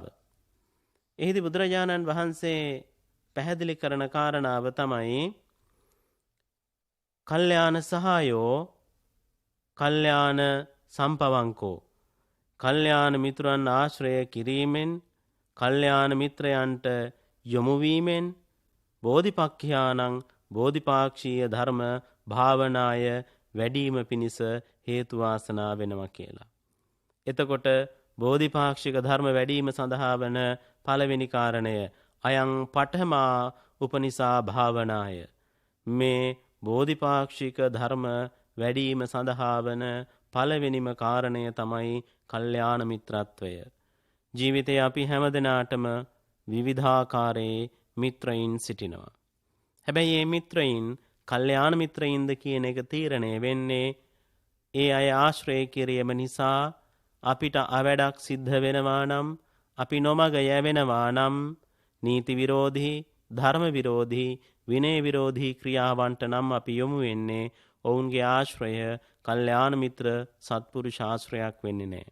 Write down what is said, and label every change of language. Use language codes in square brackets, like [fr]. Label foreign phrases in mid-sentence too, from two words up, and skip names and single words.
[si] එහිදී බුදුරජාණන් වහන්සේ පැහැදිලි කරන කාරණාව තමයි [pi] කල්යාණ සහායෝ කල්යාණ සම්පවංකෝ [si] කල්යාණ මිත්‍රයන් ආශ්‍රය කිරීමෙන් කල්යාණ මිත්‍රයන්ට යොමු වීමෙන් බෝධිපක්ඛයානං බෝධිපාක්ෂීය ධර්ම භාවනාය වැඩිම පිණිස හේතු වාසනා වෙනවා කියලා. එතකොට බෝධිපාක්ෂික ධර්ම වැඩිම සඳහා වන පළවෙනි කාරණය [pi] අයං පඨමා උපනිසා භාවනාය. [si] මේ බෝධිපාක්ෂික ධර්ම වැඩිම සඳහා වන පළවෙනිම කාරණය තමයි කල්යාණ මිත්‍රත්වය. ජීවිතයේ අපි හැමදෙනාටම විවිධාකාරයේ මිත්‍රයින් සිටිනවා. හැබැයි මේ මිත්‍රයින් කල්යාණ මිත්‍රයින්ද කියන එක තීරණය වෙන්නේ ඒ අය ආශ්‍රය කිරීම නිසා අපිට අවැඩක් සිද්ධ වෙනවා නම් අපි නොමග යැවෙනවා නම් නීති විරෝධී ධර්ම විරෝධී විනය විරෝධී ක්‍රියාවන්ට නම් අපි යොමු වෙන්නේ ඔවුන්ගේ ආශ්‍රය කල්යාණ මිත්‍ර සත්පුරුෂ ආශ්‍රයක් වෙන්නේ නැහැ.